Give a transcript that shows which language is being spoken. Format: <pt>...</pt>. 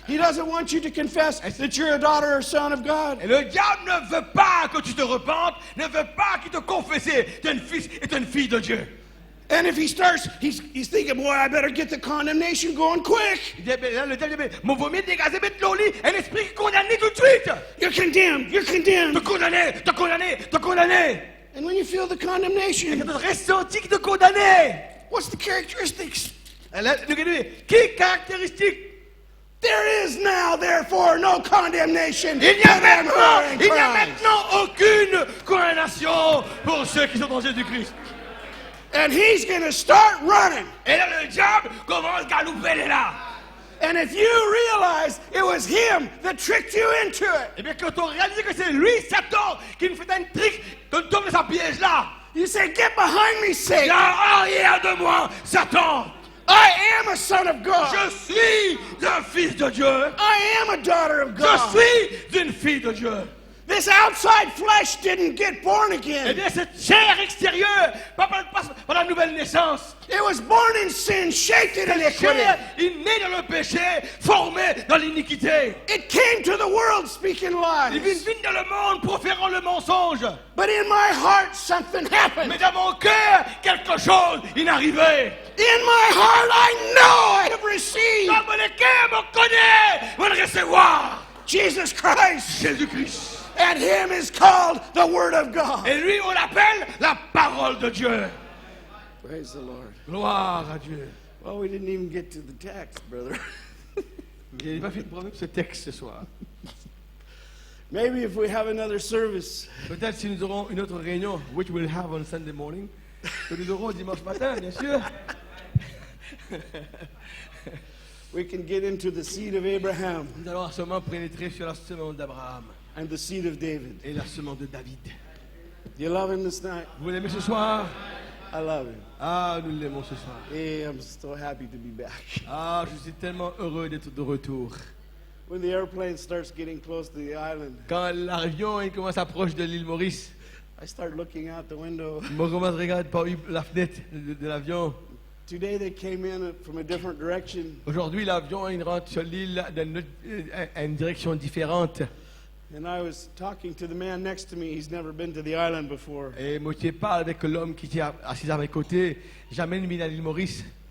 <en>He doesn't want you to confess that you're a daughter or son of God.</en> <fr>Et le diable ne veut pas que tu te repentes, ne veut pas qu'il te confesse que tu es un fils et tu es une fille de Dieu.</fr> <en>And if he starts, he's thinking, boy, I better get the condemnation going quick.</en> <fr>Il dit, là, le diable dit, mon vomi dégazé, mettre l'eau lit, un esprit qui condamné tout de suite.</fr> <en>You're condemned. You're condemned.</en> <fr>Te condamner, te condamner, te condamner.</fr> <en>And when you feel the</en> <fr>Et</fr> <en>condemnation,</en> <fr>quand tu ressenti que te condamner.</fr> <en>what's the characteristics?</en> <fr>Qui caractéristique?</fr> <en>There is now, therefore, no condemnation.</en> <fr>Il n'y a</fr> <en>to them who are in Christ.</en> <fr>maintenant aucune condamnation pour ceux qui sont en Jésus-Christ.</fr> <en>And he's going to start running.</en> <fr>Et là, le diable commence à galoper là.</fr> <en>And if you realize it was him that tricked you into it,</en> <fr>Et bien, quand on réalise que c'est lui, Satan, qui nous fait un trick, qu'on tombe dans sa piège là.</fr> <en>you say, get behind me,</en> <fr>Il y</fr> <en>Satan.</en> <fr>a arrière de moi, Satan.</fr> <en>I am a son of God.</en> <fr>Je suis un fils de Dieu.</fr> <en>I am a daughter of</en> <fr>Je</fr> <en>God.</en> <fr>suis une fille de Dieu.</fr> <en>This outside flesh didn't get born</en> <fr>Eh</fr> <en>again.</en> <fr>bien, cette chair extérieure, pas par la nouvelle naissance.</fr> <en>It was born in sin, shaped in</en> <fr>Cette</fr> <en>iniquity.</en> <fr>chair est née dans le péché, formée dans l'iniquité.</fr> <en>It came to the world speaking</en> <fr>Il vient dans le monde proférant le mensonge.</fr> <en>But in my heart, something happened.</en> <fr>Mais dans mon cœur, quelque chose est arrivé.</fr> <en>In my heart, I know I have received</en> <fr>Dans mon cœur, me connaît, va le recevoir.</fr> <en>Jesus Christ.</en> <fr>Jésus-Christ.</fr> <en>And him is called the Word of God.</en> <fr>Et lui, on l'appelle la parole de Dieu.</fr> <en>Praise the Lord.</en> <fr>Gloire à Dieu.</fr> <en>Well, we didn't even get to the text, brother.</en> <fr>Il n'a pas fait de problème ce texte ce soir.</fr> <en>Maybe if we have another service,</en> <fr>Peut-être si nous aurons une autre réunion,</fr> <en>which we'll have on Sunday morning,</en> <fr>que nous aurons dimanche matin, bien sûr.</fr> <en>we can get into the seed of Abraham</en> <fr>Nous allons seulement pénétrer sur la semence d'Abraham</fr> <en>and the seed of David.</en> <fr>et la semence de David.</fr> <en>Do you love him this night?</en> <fr>Vous l'aimez ce soir?</fr> <en>I love him.</en> <fr>Ah, nous l'aimons ce soir.</fr> <en>Hey, I'm so happy to be back.</en> <fr>Ah, je suis tellement heureux d'être de retour.</fr> <en>When the airplane starts getting close to the island,</en> <fr>Quand l'avion il commence à approcher de l'île Maurice,</fr> <en>I start looking out the window.</en> <fr>je commence à regarder par la fenêtre de l'avion.</fr> <en>Today they came in from a different direction.</en> <fr>Aujourd'hui, l'avion il rentre sur l'île dans une direction différente.</fr> <en>And I was talking to the man next to me. He's never been to the island before.</en> <fr>Et moi, je parle avec l'homme qui est assis à mes côtés. Jamais mis dans l'île Maurice.</fr>